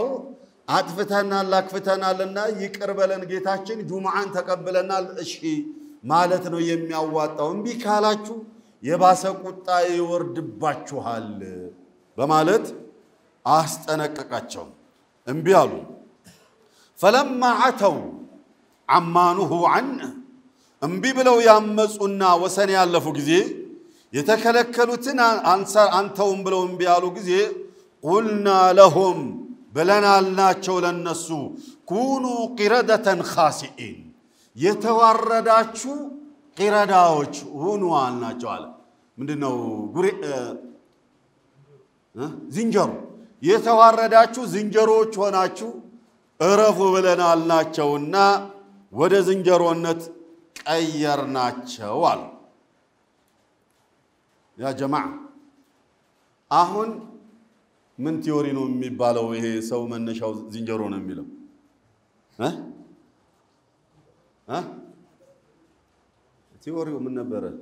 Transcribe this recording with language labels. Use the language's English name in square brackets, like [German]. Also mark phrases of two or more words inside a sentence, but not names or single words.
[Amharic] አጥፍተናል አክፍተናልና ይቅር በለን ጌታችን ጁምዓን ተቀበለናል እሺ ማለት ነው የሚያዋጣው እንቢ ካላችሁ የባሰ ቁጣ ይወርድባችኋል በማለት አስጠነቀቃቸው እንቢ አሉ فلما [Arabic] عتوا عما نهوا عنه [Amharic] እንቢ ብለው ያመጹና ወሰን ያለፉ ጊዜ የተከለከሉትን አንተውም ብለው እንቢ ያሉ ጊዜ [Arabic] قلنا لهم بلنالناچو [Amharic] ለነሱ [Arabic] كونوا قردة خاسئين [Amharic] የተዋረዳችሁ ቂረዳዎች ሁኑ አልናቸው አለ ምንድነው ዝንጀሮ የተዋረዳችሁ ዝንጀሮዎች ሆናችሁ እረፉ ብለናልናቸውና ወደ ዝንጀሮነት ቀየርናቸው አለ [Arabic] يا جماعة [Amharic] አሁን ምን ቲዮሪ ነው የሚባለው ይሄ ሰው መነሻው ዝንጀሮ ነው የሚለው ቲዮሪው ምን ነበር